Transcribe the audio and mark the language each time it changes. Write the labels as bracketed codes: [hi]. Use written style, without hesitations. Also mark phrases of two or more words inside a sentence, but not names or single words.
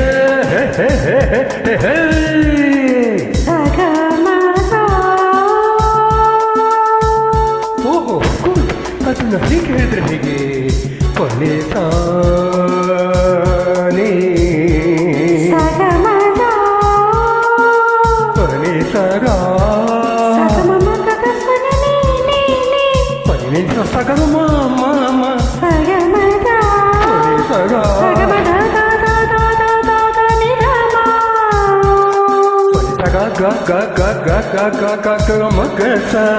[kn] ಓಹೋ ಅದನ್ನ ಹೀಗೆ ಹೇಳಿದ್ರೆ ಹೇಗೆ? ಕೊನೆ ತಾನೇ ಕೊನೆ ಸಗ ಪನಿ ಸಗಮ ಮಾಮ ಕೊನೆ ಸಗ ಗ ಗ ಗ ಗ ಗ ಗ ಗ ಗ ಮ ಗ ಸ